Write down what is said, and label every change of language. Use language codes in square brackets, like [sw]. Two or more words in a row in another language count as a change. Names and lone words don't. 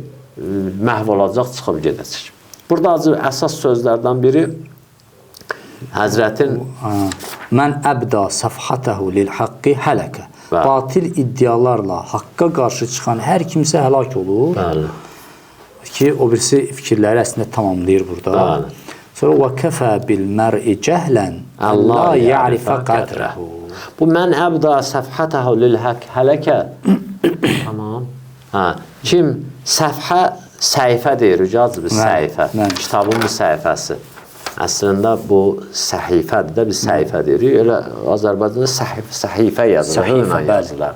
[az] Məhv olacaq, çıxıb gedəcək. Burada əsas sözlərdən biri Həzrətin [ar] من أبدى صفحته للحق هلك. [az] Batil iddialarla haqqa qarşı çıxan hər kimsə həlak olur. Ki, o birisi fikirləri əslində tamamlayır burada. [ar] Sonra وَكَفَى بِالْمَرْءِ جَهْلًا أَلَّا يَعْرِفَ قَدْرَهُ. Bu من أبدى صفحته للحق هلك. [az] Tamam. Kim səfhə, səhifə deyir, ucazdır, səhifə. Kitabın bir səhifəsi. Əslində bu səhifədir də, biz səhifə deyirik. Elə Azərbaycanda səhifə yazılır.